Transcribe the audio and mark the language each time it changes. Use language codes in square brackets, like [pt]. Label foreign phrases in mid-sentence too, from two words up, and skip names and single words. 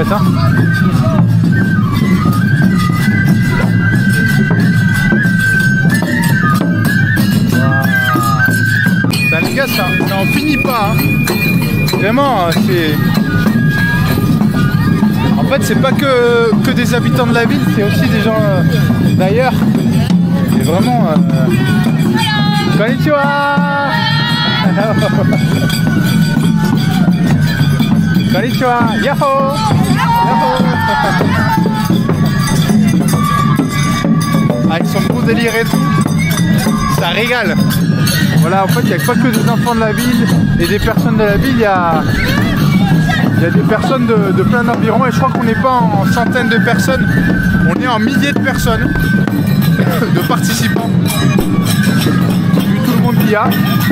[fr] Hein. Wow. Les gars, ça en finit pas. Hein. Vraiment, c'est... En fait, c'est pas que des habitants de la ville, c'est aussi des gens d'ailleurs. C'est vraiment... [ja] こんにちは。こんにちは、やっほー. [fr] Avec son beau délire et tout, ça régale. Voilà, en fait, il n'y a pas que des enfants de la ville et des personnes de la ville, il y a des personnes de plein d'environs et je crois qu'on n'est pas en centaines de personnes, on est en milliers de personnes, de participants, vu tout le monde qu'il y a.